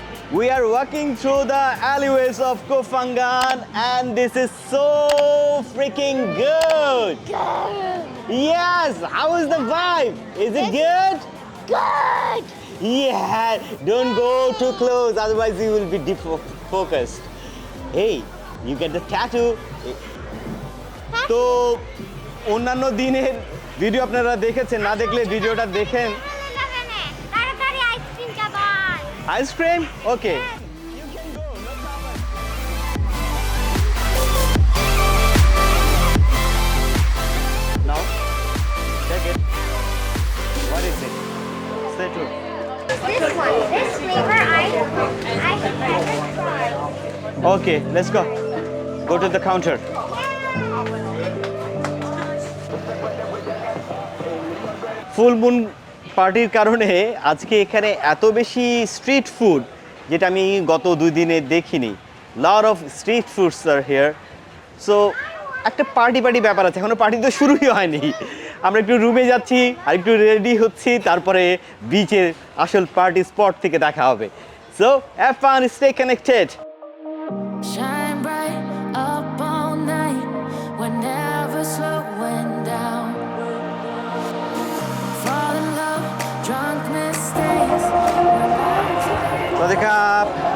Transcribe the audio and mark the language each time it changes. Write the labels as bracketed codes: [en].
[en] We are walking through the alleyways of Koh Phangan and this is so freaking good. Yes, how is the vibe? Is it good? Good. Yeah, don't go too close, otherwise you will be defocused. Hey, you get the tattoo. [bn] তো অন্যান্য দিনের video আপনারা দেখেছেন, না দেখলে ভিডিওটা দেখেন। তাড়াতাড়ি আইসক্রিম খাবার। Ice cream? Okay. [en] Now, check it. What is it? Say true. This one, this flavor I haven't tried. Okay, let's go. Go to the counter. [bn] Full moon পার্টির কারণে আজকে এখানে এত বেশি স্ট্রিট ফুড যেটা আমি গত 2 দিনে দেখিনি। [en] Lot of street foods are here. [bn] So একটা পার্টি ব্যাপার আছে, এখনো পার্টি তো শুরুই হয়নি। আমরা একটু রুমে যাচ্ছি আর একটু রেডি হচ্ছি, তারপরে বিচের আসল পার্টি স্পট থেকে দেখা হবে। [en] So have fun, stay connected. Shine bright up all night. We're never slowing down. Fall in love, drunk mistakes. We're bound to What's up?